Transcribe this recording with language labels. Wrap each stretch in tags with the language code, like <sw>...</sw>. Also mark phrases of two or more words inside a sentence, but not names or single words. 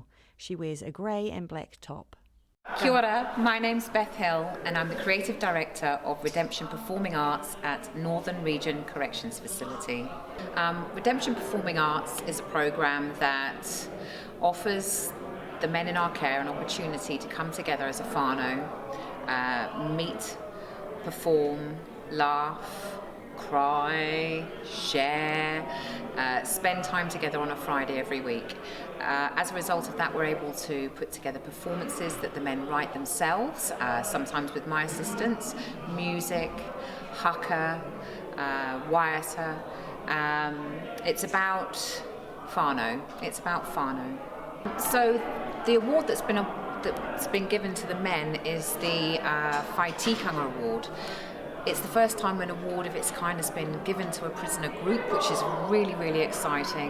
<en>She wears a grey and black top.</en> <mi>Kia ora,</mi> <en>my name's Beth Hill and I'm the Creative Director of Redemption Performing Arts at Northern Region Corrections Facility. Redemption Performing Arts is a program that offers the men in our care an opportunity to come together as a whānau, meet, perform, laugh, cry, share, spend time together on a Friday every week. As a result of that, we're able to put together performances that the men write themselves, sometimes with my assistance, music,</en> <mi>haka, waiata.</mi> <en>It's about whānau. It's about whānau. So the award that's been given to the men is the Whai Tikanga Award. It's the first time an award of its kind has been given to a prisoner group, which is really, really exciting.</en>